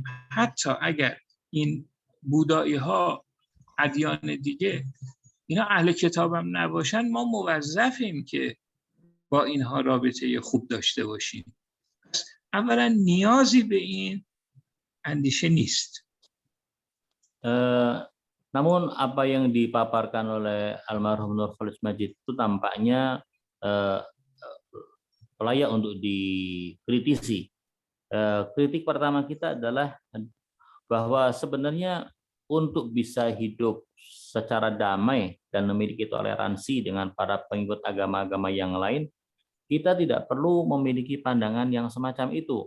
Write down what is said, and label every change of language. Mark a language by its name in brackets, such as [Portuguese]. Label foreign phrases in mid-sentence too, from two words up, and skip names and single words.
[Persian] حتی اگر این بودایی ها ادیان دیگه اینا اهل کتاب هم نباشن، ما موظفیم که با اینها رابطه خوب داشته باشیم. اولا نیازی به این اندیشه نیست. [Indonesian] Namun apa yang dipaparkan oleh almarhum Nurcholish Madjid itu tampaknya layak untuk dikritisi. Kritik pertama kita adalah bahwa sebenarnya untuk bisa hidup secara damai dan memiliki toleransi dengan para pengikut agama-agama yang lain, kita tidak perlu memiliki pandangan yang semacam itu.